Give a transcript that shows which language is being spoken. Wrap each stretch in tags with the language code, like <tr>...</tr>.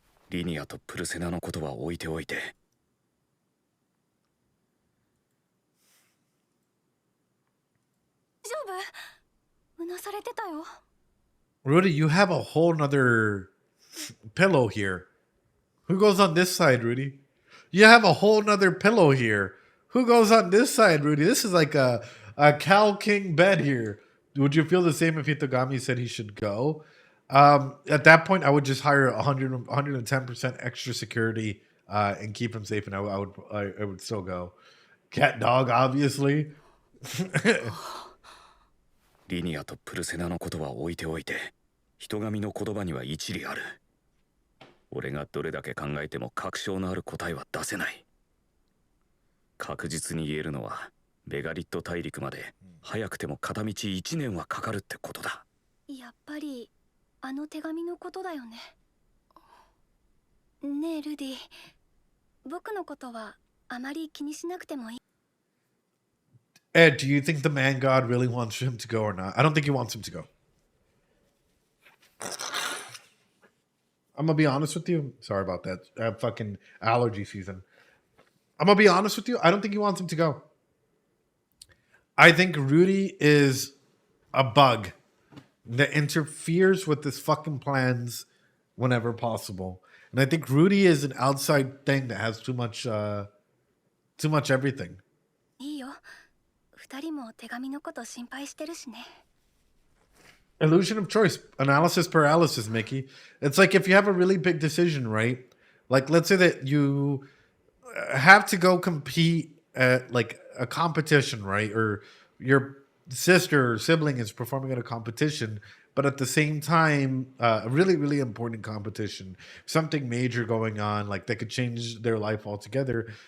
<ja>リニアとプルセナのことは置いておいて。大丈夫？うなされてたよ。</ja> <en>Rudy, you have a whole nother pillow here. Who goes on this side, Rudy? You have a whole nother pillow here. Who goes on this side, Rudy? This is like a Cal King bed here. Would you feel the same if Hitogami said he should go? At that point, I would just hire 110% extra security and keep him safe, and I would still go. Cat dog, obviously.</en> <ja>リニアとプルセナのことは置いておいて、人神の言葉には一理ある。俺がどれだけ考えても確証のある答えは出せない。確実に言えるのは、ベガリット大陸まで早くても片道1年はかかるってことだ。やっぱりあの手紙のことだよね。ねえルディ、僕のことはあまり気にしなくてもいい。</ja> <en>Ed, do you think the man god really wants him to go or not? I don't think he wants him to go. I'm gonna be honest with you. Sorry about that. Fucking allergy season. I'm gonna be honest with you. I don't think he wants him to go. I think Rudy is a bug that interferes with his fucking plans whenever possible. And I think Rudy is an outside thing that has too much everything.</en> <ja>いいよ。二人も手紙のこと心配してるしね。</ja> <en>Illusion of choice, analysis paralysis, Mickey. It's like if you have a really big decision, right? Like, let's say that you have to go compete at like a competition, right? Or your sister or sibling is performing at a competition, but at the same time, a really, really important competition, something major going on, like that could change their life altogether.</en>